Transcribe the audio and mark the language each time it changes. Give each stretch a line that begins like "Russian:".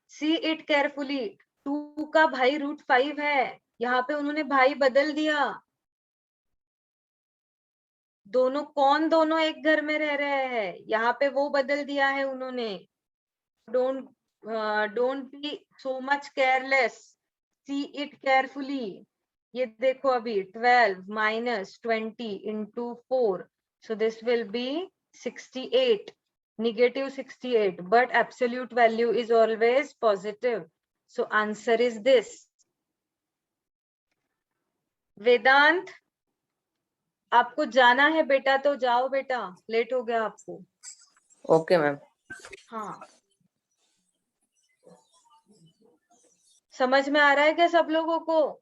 English: See it carefully.
Hindi: 2 का भाई √5 है, यहाँ पे उन्होंने भाई बदल दिया। दोनों एक घर में रह रहे हैं, यहाँ पे वो बदल दिया है उन्होंने।
English: Don't be so much careless, see it carefully.
Hindi: ये देखो अभी
English: 12 minus 20 into 4, so this will be 68, negative 68, but absolute value is always positive, so answer is this.
Hindi: वेदांत आपको जाना है बेटा तो जाओ बेटा, लेट हो गया आपको।
English: Okay ma'am.
Hindi: हाँ समझ में आ रहा है क्या सब लोगों को?